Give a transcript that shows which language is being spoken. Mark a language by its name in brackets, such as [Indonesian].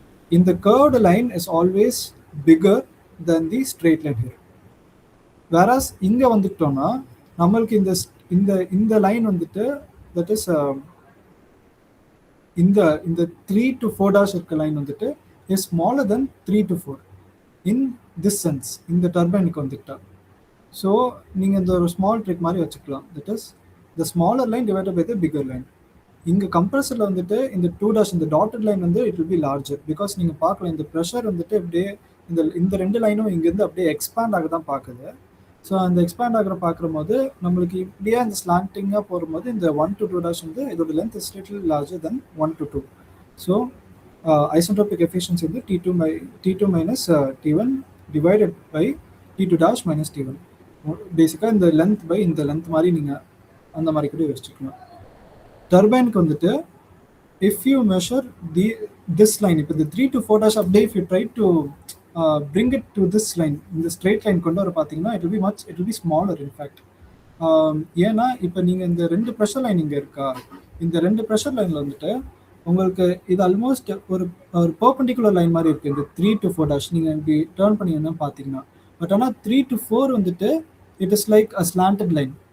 [English] இந்த curved line is always bigger than the straight line here. [Tamil] Whereas இங்கே வந்துட்டோம்னா நம்மளுக்கு இந்த லைன் வந்துட்டு தட் இஸ் இந்த 3 to 4 dash இருக்க லைன் வந்துட்டு [English] is smaller than 3 to 4 in this sense [Tamil] இந்த டர்பைனுக்கு வந்துட்டா. ஸோ நீங்கள் இந்த ஒரு ஸ்மால் ட்ரிக் மாதிரி வச்சுக்கலாம், [English] That is the smaller line divided by the bigger line. [Tamil] இங்கே கம்ப்ரஸரில் வந்துட்டு இந்த 2 dash இந்த டாட்டட் லைன் வந்து [English] it will be larger, [Tamil] because நீங்கள் பார்க்கலாம் இந்த ப்ரெஷர் வந்துட்டு இப்படியே இந்த ரெண்டு லைனும் இங்கேருந்து அப்படியே எக்ஸ்பேண்ட் ஆக தான் பார்க்குது. ஸோ அந்த எக்ஸ்பேண்ட் ஆகிற பார்க்குற போது நம்மளுக்கு இப்படியே இந்த ஸ்லாண்டிங்காக போகும்போது இந்த 1 to 2 dash வந்து இதோட length [English] is little larger than [Tamil] 1 to 2. [English] So isentropic efficiency வந்து T2 minus T1 divided by T2 dash minus T1. [Tamil] பேசிக்காக இந்த லென்த் பை இந்த லென்த் மாதிரி நீங்கள் அந்த மாதிரி கூட வச்சுக்கலாம். டர்பைனுக்கு வந்துட்டு [English] if you measure this line, [Tamil] இப்போ இந்த 3 to 4 dash அப்படியே [English] if you try to bring it to this line, [Tamil] இந்த ஸ்ட்ரெயிட் லைன் கொண்டு வர பார்த்தீங்கன்னா [English] it will be smaller in fact. [Tamil] ஏன்னா இப்போ நீங்கள் இந்த 2 ப்ரெஷர் லைன் இங்கே இருக்கா, இந்த 2 ப்ரெஷர் லைனில் வந்துட்டு உங்களுக்கு இது ஆல்மோஸ்ட் ஒரு பெர்பெண்டிகுலர் லைன் மாதிரி இருக்குது. இந்த 3 to 4 dash நீங்கள் இப்படி டேர்ன் பண்ணிங்கன்னா பார்த்தீங்கன்னா, பட் ஆனால் 3 to 4 வந்துட்டு [English] It is like a slanted line.